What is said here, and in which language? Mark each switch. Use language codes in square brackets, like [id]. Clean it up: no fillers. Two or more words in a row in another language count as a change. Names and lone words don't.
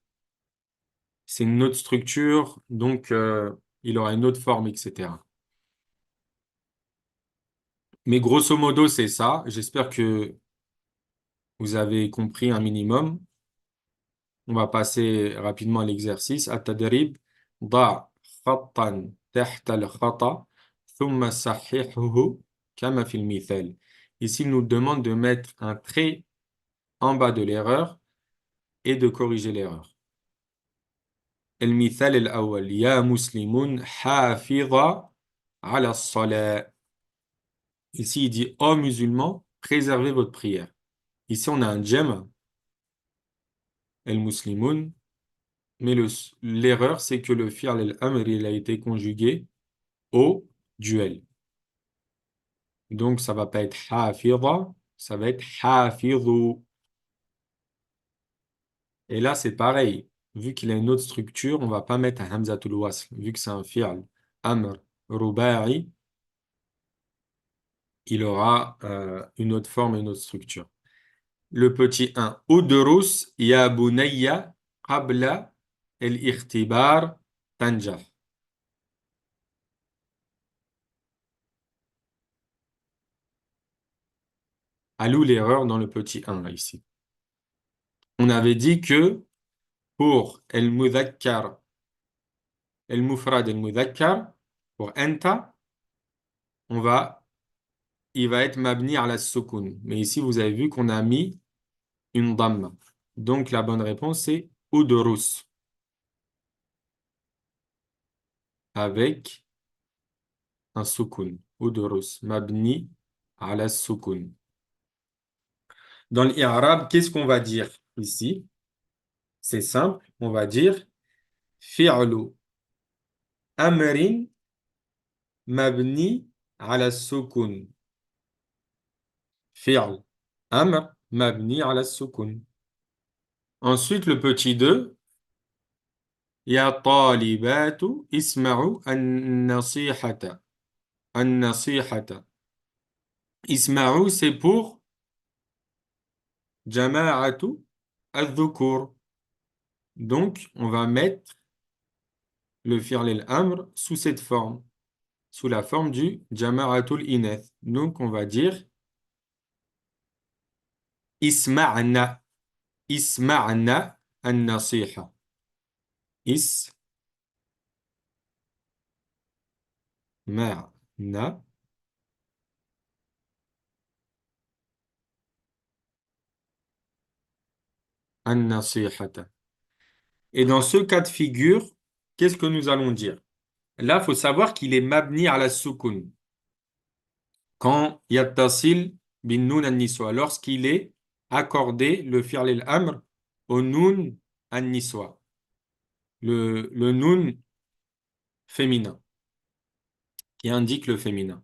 [fr] C'est une autre structure, donc il aura une autre forme, etc. Mais grosso modo, c'est ça. J'espère que vous avez compris un minimum. On va passer rapidement à l'exercice. [ar] التدريب ضع خطا تحت الخطأ ثم صححه كما في المثال. [fr] Ici, il nous demande de mettre un trait en bas de l'erreur et de corriger l'erreur. [ar] المثال الأول يا مسلمون حافظ على الصلاة. [fr] Ici, il dit ô musulmans, préservez votre prière. Ici, on a un djem, [ar] المسلمون, [fr] mais l'erreur, c'est que le [ar] فعل الأمر, [fr] il a été conjugué au duel. Donc, ça va pas être hafidha, ça va être hafidhu. Et là, c'est pareil. Vu qu'il a une autre structure, on va pas mettre un [ar] همزة الوصل. [fr] Vu que c'est un [ar] فعل أمر رباعي, [fr] il aura une autre forme et une autre structure. Le petit 1. [ar] ادرس يا بني قبل الاختبار تنجح. [fr] À où l'erreur dans le petit 1 là, ici. On avait dit que pour [ar] المذكر المفرد المذكر, [fr] pour enta, on va, il va être mabni à la sukun. Mais ici, vous avez vu qu'on a mis une dhamma. Donc, la bonne réponse, c'est udrus, avec un sukun. [ar] ادرس مبني [fr] à la [ar] sukun. [fr] Dans l'Irab, qu'est-ce qu'on va dire ici? C'est simple, on va dire [ar] فعل أمر مبني على السكون. فعل أمر مبني على السكون. [fr] Ensuite, le petit 2, [ar] يا طالبات اسمعوا النصيحة. النصيحة اسمعوا, [fr] c'est pour [ar] جماعة الذكور. [fr] Donc, on va mettre le [ar] فعل الأمر [fr] sous cette forme, sous la forme du [ar] جماعة الإناث. [fr] Donc, on va dire [ar] اسمعن اسمعن النصيحة. اسمعن النصيحة. [fr] Et dans ce cas de figure, qu'est-ce que nous allons dire? Là, il faut savoir qu'il est mabni à la soukoun. [ar] Quand يتصل بنون النسوة, [fr] lorsqu'il est accordé le [ar] فعل الأمر [fr] au [ar] نون النسوة, [fr] le nun féminin, qui indique le féminin.